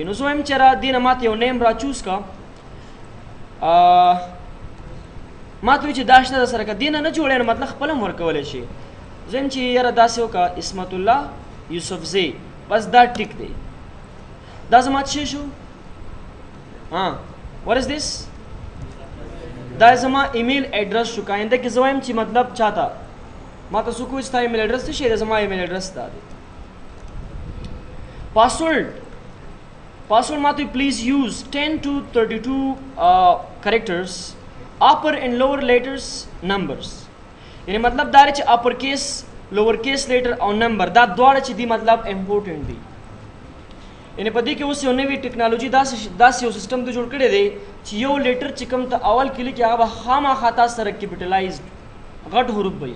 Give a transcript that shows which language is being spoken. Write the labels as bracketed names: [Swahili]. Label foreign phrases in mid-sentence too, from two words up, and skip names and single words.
[Pashto] نو زه وایم چې را دې نه ماته یو نیم را چوز کا، ماته وایي چې دا شته در سره که دې نه نه جوړی نو مطلب خپله هم ورکولی شي. زه وایم چې یاره داسې وکړه عصمت الله یوسفزی، بس دا ټیک دی. دا زما څه شو؟ [English] what is this؟ [Pashto] دا زما [English] email address [Pashto] شو. کاینده کې زه وایم چې مطلب چاته ما ته څوک وایي ستا [English] email address [Pashto] څه شی دی؟ زما [English] email address [Pashto] دا دی. پاسورډ ما ته [English] please use 10 to 32 characters upper and lower letters numbers. [Pashto] یعنی مطلب دا دی چې [English] upper case lower case letter [Pashto] او نمبر دا دواړه چې دي مطلب امپورټنټ دي. یعنی په دې کې اوس یو نوی ټیکنالوژي داسې یو سیسټم ته جوړ کړی دی چې یو لیټر چې کوم ته اول کې لیکي هغه به خامخا تاسو سره کیپټلایزډ غټ حروف به وي.